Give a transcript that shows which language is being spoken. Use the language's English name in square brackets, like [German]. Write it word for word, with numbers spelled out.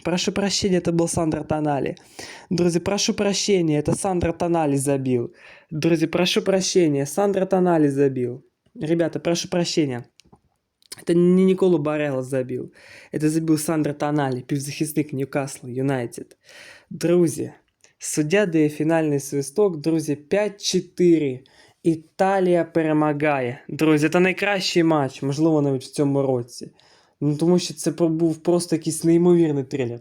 [Ukrainian] Прошу прощення, це був Сандро Тоналі. Друзі, прошу прощення, це Сандро Тоналі забив. Друзі, прошу прощення, Сандро Тоналі забив. [Russian] Ребята, [Ukrainian] прошу прощення. [Russian] Это не Николо Барелла забил. Это забил Сандро Тоналі, [Ukrainian] півзахисник Ньюкасла Юнайтед. Друзі, суддя дає фінальний свисток, друзі, п'ять чотири. Італія перемагає. Друзі, це найкращий матч, можливо, навіть в цьому році. Ну, тому що це був просто якийсь неймовірний трилер.